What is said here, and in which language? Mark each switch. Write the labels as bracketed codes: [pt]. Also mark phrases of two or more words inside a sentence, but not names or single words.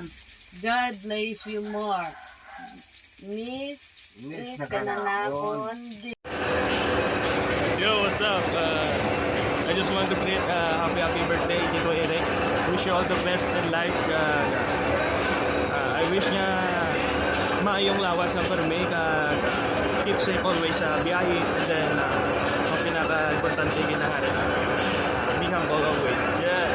[en] God bless you more. Miss [hil] na kananakon. [en] Yo, what's up? I just want to greet happy birthday Tito Eric. Wish you all the best in life. I wish [hil] niya maayong lawas ng permi ka [en] keep safe always [hil] sa biyahe. [en] And then [hil] ang pinaka-importante ginahari [en] be humble always.